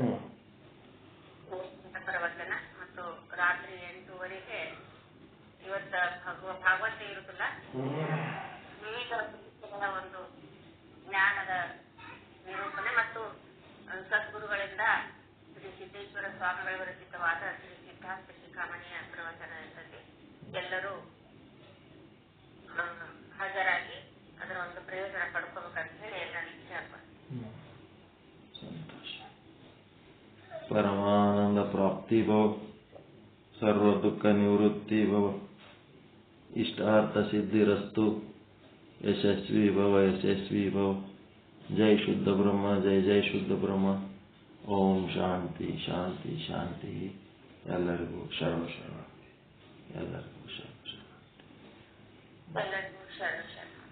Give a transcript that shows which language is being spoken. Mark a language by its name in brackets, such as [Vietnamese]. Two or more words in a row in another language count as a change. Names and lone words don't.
[Kannada] ಮತ್ತು ರಾತ್ರಿ 8:30 ಇವತ್ತ ಭಾಗವತ ಇರುತ್ತಲ್ಲ, ವಿವಿಧ ಒಂದು ಜ್ಞಾನದ ನಿರೂಪಣೆ ಮತ್ತು ಸದ್ಗುರುಗಳಿಂದ ಶ್ರೀ ಸಿದ್ದೇಶ್ವರ ಸ್ವಾಮಿಗಳ ವಿರಚಿತವಾದ ಶ್ರೀ ಸಿದ್ಧಾಂತ ಶಿಖಾಮಣಿಯ ಪ್ರವಚನ ಇರ್ತದೆ. ಎಲ್ಲರೂ ಹಾಜರಾಗಿ ಅದರ ಒಂದು ಪ್ರಯೋಜನ ಪಡ್ಕೋಬೇಕಂತ ಹೇಳಿ ಎಲ್ಲರೂ ಇಚ್ಛೆ ಆಗ್ಬಾರ್ದು. [Sanskrit] परमानंद प्राप्ति भव, सर्व दुख निवृत्ति भव, इष्टार्थ सिद्धिरस्तु, यशस्वी भव. जय शुद्ध ब्रह्म, जय जय शुद्ध ब्रह्म. ओम शांति शांति शांति. [Kannada] ಎಲ್ಲರಿಗೂ ಶರಣ ಶರಣ. ಎಲ್ಲರಿಗೂ ಶರಣ ಶರಣ. ಎಲ್ಲರಿಗೂ ಶರಣ ಶರಣ.